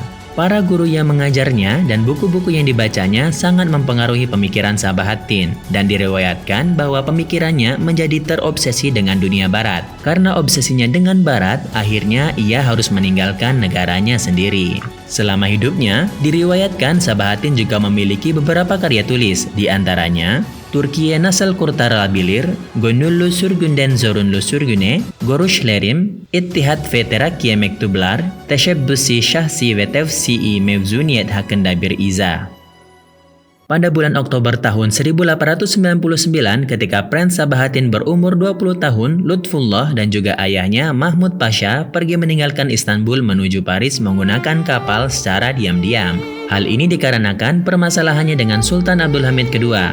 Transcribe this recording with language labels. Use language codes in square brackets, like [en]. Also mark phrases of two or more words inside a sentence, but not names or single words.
[id] Para guru yang mengajarnya dan buku-buku yang dibacanya sangat mempengaruhi pemikiran Sabahattin dan diriwayatkan bahwa pemikirannya menjadi terobsesi dengan dunia barat. Karena obsesinya dengan barat, akhirnya ia harus meninggalkan negaranya sendiri. Selama hidupnya, diriwayatkan Sabahattin juga memiliki beberapa karya tulis, di antaranya Türkiye Nasıl Kurtarılabilir, Gönüllü Sürgünden Zorunlu Sürgüne, Görüşlerim, İttihat ve Terakkiye Mektuplar, Teşebbüsi Şahsi ve Tevsi'i Mevzuniyet hakkında bir izah. Pada bulan Oktober tahun 1899 ketika Prince Sabahattin berumur 20 tahun, Lutfullah dan juga ayahnya Mahmud Pasha pergi meninggalkan Istanbul menuju Paris menggunakan kapal secara diam-diam. Hal ini dikarenakan permasalahannya dengan Sultan Abdul Hamid II.